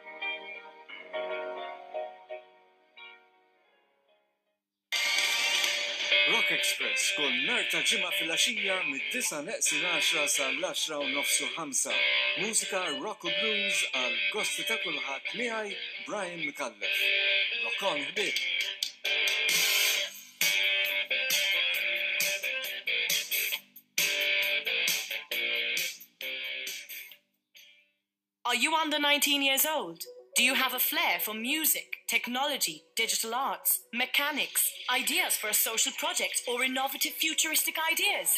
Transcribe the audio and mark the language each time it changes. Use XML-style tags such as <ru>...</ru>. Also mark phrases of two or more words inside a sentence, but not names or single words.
<mt>Rock Express kull nhar ta' ġimgħa fil-għaxija mid-9:10 sal-10:30 u 5. Mużika rock u blues għal gosti ta' kulħadd miegħi Brian Mikallef.</mt> <en>Rock on ħbieb. Are you under 19 years old? Do you have a flair for music, technology, digital arts, mechanics, ideas for a social project, or innovative futuristic ideas?</en>